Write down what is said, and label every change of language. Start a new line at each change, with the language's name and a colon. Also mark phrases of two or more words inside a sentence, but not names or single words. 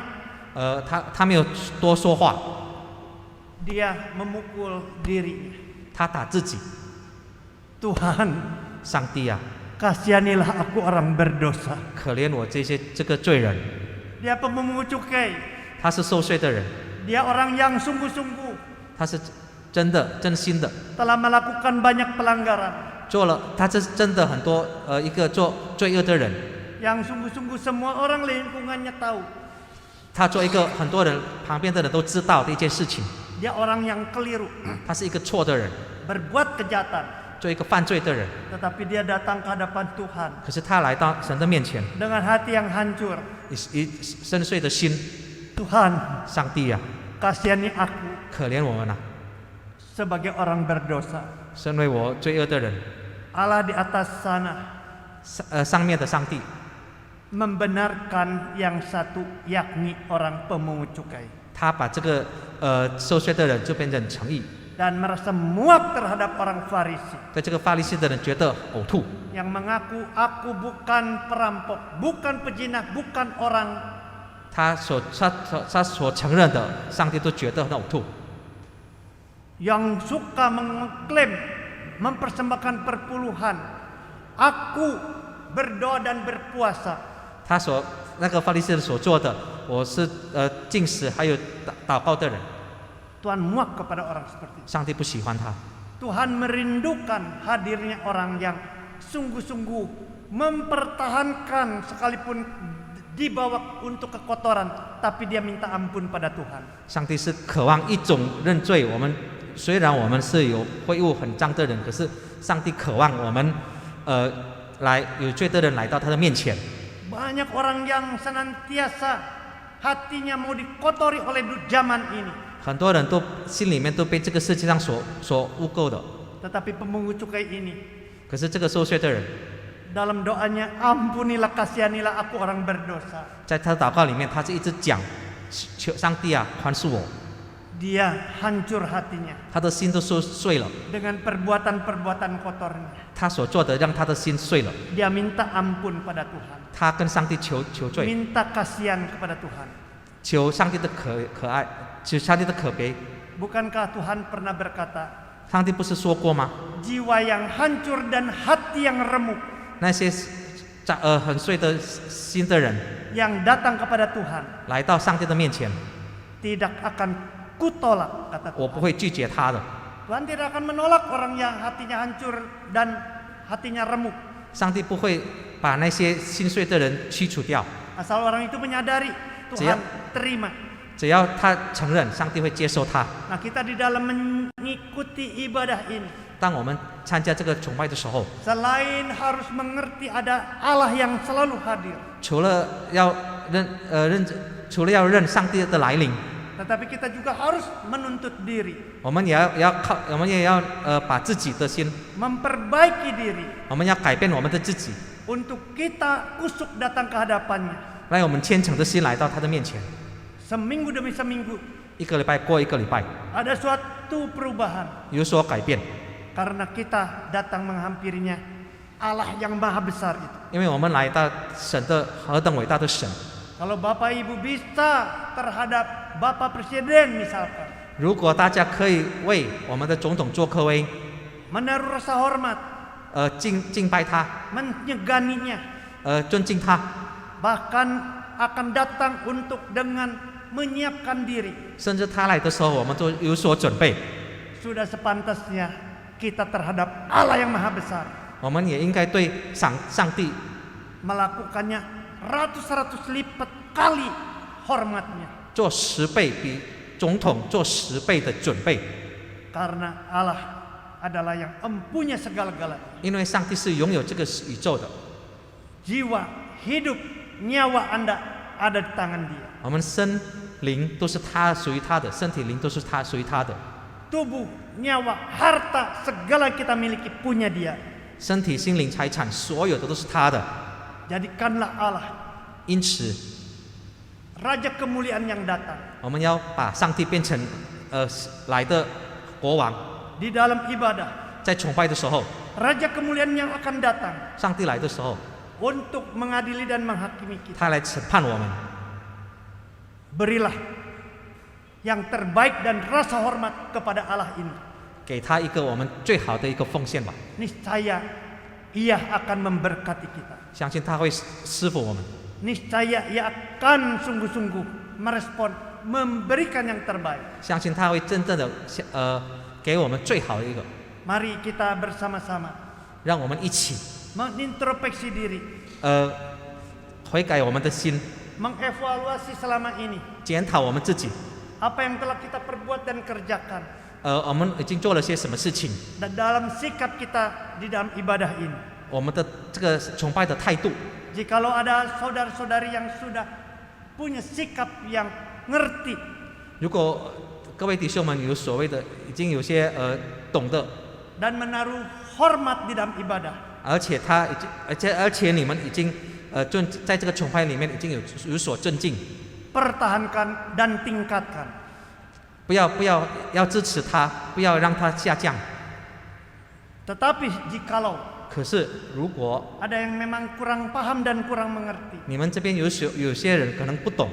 Chinese: 他没有多说话，
Indonesian: Dia memukul dirinya.
Chinese: 他打自己。
Indonesian: Tuhan,
Chinese: 上帝啊，
Indonesian: kasihanilah aku orang berdosa.
Chinese: 可怜我这个罪人。
Indonesian: Dia pemungut cukai.
Chinese: 他是受税的人，
Indonesian: Dia orang yang sungguh-sungguh
Chinese: 他是真心的，
Indonesian: telah melakukan banyak pelanggaran.
Chinese: 他是真的很多一个做罪恶的人，
Indonesian: Yang sungguh-sungguh semua orang lingkungannya tahu.
Chinese: 他做一个很多人旁边的人都知道的一件事情，
Indonesian: Dia orang yang keliru,
Chinese: 他是一个错的人，
Indonesian: berbuat kejahatan.
Chinese: 做一个犯罪的人。
Indonesian: Tetapi dia datang ke hadapan Tuhan
Chinese: 可是他来到神的面前，
Indonesian: dengan hati yang hancur.
Chinese: 深邃的心，
Indonesian: Tuhan,
Chinese: 上帝啊，
Indonesian: kasihani aku
Chinese: 可怜我们啊，
Indonesian: sebagai orang berdosa.
Chinese: 身为我罪恶的人，
Indonesian: Allah di atas sana
Chinese: 上面的上帝，
Indonesian: membenarkan yang satu, yakni orang pemungut cukai,
Chinese: 他把这个受税的人就变成诚意，
Indonesian: dan merasa muak terhadap orang Farisi
Chinese: 对这个法利西的人觉得呕吐，
Indonesian: yang mengaku aku bukan perampok, bukan pejinah, bukan orang
Chinese: 他所承认的，上帝都觉得很呕吐。
Indonesian: yang suka mengklaim mempersembahkan perpuluhan Aku berdoa dan berpuasa.
Chinese: 他所那个法利赛人所做的，我是禁食还有祷告的人，
Indonesian: Tuhan muak kepada orang seperti itu.
Chinese: 上帝不喜欢他。
Indonesian: Tuhan merindukan hadirnya orang yang sungguh-sungguh mempertahankan sekalipun dibawa untuk kekotoran, tapi dia minta ampun pada Tuhan.
Chinese: 上帝是渴望一种认罪。我们虽然我们是有秽物很脏的人，可是上帝渴望我们来有罪的人来到他的面前。
Indonesian: Banyak orang yang senantiasa hatinya mau dikotori oleh zaman ini.
Chinese: 很多人都心里面都被这个世界上所污垢的，
Indonesian: Tetapi pemungut cukai ini
Chinese: 可是这个收税的人，
Indonesian: dalam doanya, ampunilah kasihanilah aku orang berdosa.
Chinese: 在他的祷告里面，他是一直讲，求上帝啊，宽恕我。
Indonesian: Dia hancur hatinya
Chinese: 他的心都受碎了，
Indonesian: dengan perbuatan-perbuatan kotornya.
Chinese: 他所做的让他的心碎了。
Indonesian: Dia minta ampun pada Tuhan,
Chinese: 他跟上帝求罪，
Indonesian: minta kasihan kepada Tuhan.
Chinese: 求上帝的可爱，求上帝的可悲。
Indonesian: Bukankah Tuhan pernah berkata,
Chinese: 上帝不是说过吗？
Indonesian: jiwa yang hancur dan hati yang remuk
Chinese: 那些很碎的心的人
Indonesian: yang datang kepada Tuhan
Chinese: 来到上帝的面前，
Indonesian: tidak akan kutolak, kata
Chinese: 我
Indonesian: Tuhan.
Chinese: 不会拒绝他的。
Indonesian: Tuhan tidak akan menolak orang yang hatinya hancur dan hatinya remuk,
Chinese: 上帝不会把那些心碎的人驱除掉，
Indonesian: asal orang itu menyadari Tuhan terima.
Chinese: 只要他承认，上帝会接受他。
Indonesian: Nah, kita di dalam mengikuti ibadah ini,
Chinese: 当我们参加这个崇拜的时候，
Indonesian: selain harus mengerti ada Allah yang selalu hadir,
Chinese: 除了要认上帝的来临，
Indonesian: tetapi kita juga harus menuntut diri,
Chinese: 我们也要把自己的心，
Indonesian: memperbaiki diri
Chinese: 我们要改变我们的自己，
Indonesian: untuk kita kusuk datang ke hadapannya.
Chinese: 让我们虔诚的心来到他的面前。
Indonesian: Seminggu demi seminggu
Chinese: 一个礼拜过一个礼拜，
Indonesian: ada suatu perubahan
Chinese: 有所改变，
Indonesian: karena kita datang menghampirinya, Allah yang maha besar itu.
Chinese: 因为我们来到神的何等伟大的神。
Indonesian: Kalau Bapak Ibu bisa terhadap Bapak Presiden misalkan,
Chinese: 如果大家可以为我们的总统做科威，
Indonesian: menaruh rasa hormat,
Chinese: 敬拜他，
Indonesian: menyeganinya,
Chinese: 尊敬他，
Indonesian: bahkan akan datang untuk dengan menyiapkan diri.
Chinese: 甚至他来的时候，我们都有所准备。
Indonesian: Sudah sepantasnya kita terhadap Allah yang maha besar
Chinese: 我们也应该对上帝
Indonesian: melakukannya ratus-ratus lipat kali hormatnya.
Chinese: 做10倍，比总统做10倍的准备。
Indonesian: Karena Allah adalah yang empunya segala-galanya.
Chinese: 因为上帝是拥有这个宇宙的，
Indonesian: Jiwa, hidup, nyawa Anda ada di tangan Dia.
Chinese: 我们身灵都是他属于他的，身体灵都是他属于他的，
Indonesian: Tubuh, nyawa, harta, segala kita miliki punya Dia.
Chinese: 身体、心灵、财产，所有的都是他的。
Indonesian: Jadikanlah Allah
Chinese: 因此，
Indonesian: Raja kemuliaan yang datang
Chinese: 我们要把上帝变成来的国王。
Indonesian: di dalam ibadah.
Chinese: 在崇拜的时候，
Indonesian: Raja kemuliaan yang akan datang
Chinese: 上帝来的时候，
Indonesian: untuk mengadili dan menghakimi kita.
Chinese: 他来审判我们。
Indonesian: Berilah yang terbaik dan rasa hormat kepada Allah ini.
Chinese: 给他一个我们最好的一个奉献吧，
Indonesian: Niscaya Ia akan memberkati kita.
Chinese: 相信他会赐福我们，
Indonesian: Niscaya Ia akan sungguh-sungguh merespon, memberikan yang terbaik.
Chinese: 相信他会真正的给我们最好的一个，
Indonesian: Mari kita bersama-sama
Chinese: 让我们一起
Indonesian: mengintrospeksi diri,
Chinese: 悔改我们的心，
Indonesian: mengevaluasi selama ini
Chinese: 检讨我们自己，
Indonesian: apa yang telah kita perbuat dan kerjakan
Chinese: 我们已经做了些什么事情，
Indonesian: dan dalam sikap kita di dalam ibadah ini.
Chinese: 我们的这个崇拜的态度。
Indonesian: Jikalau ada saudara-saudari yang sudah punya sikap yang ngerti
Chinese: 如果各位弟兄们有所谓的已经有些懂得，
Indonesian: dan menaruh hormat di dalam ibadah,
Chinese: 而且你们已经在这个崇拜里面已经有所尊敬，
Indonesian: pertahankan dan tingkatkan.
Chinese: 不要支持他，不要让他下降。
Indonesian: Tetapi jikalau
Chinese: 可是如果
Indonesian: ada yang memang kurang paham dan kurang mengerti,
Chinese: 你们这边有些人可能不懂，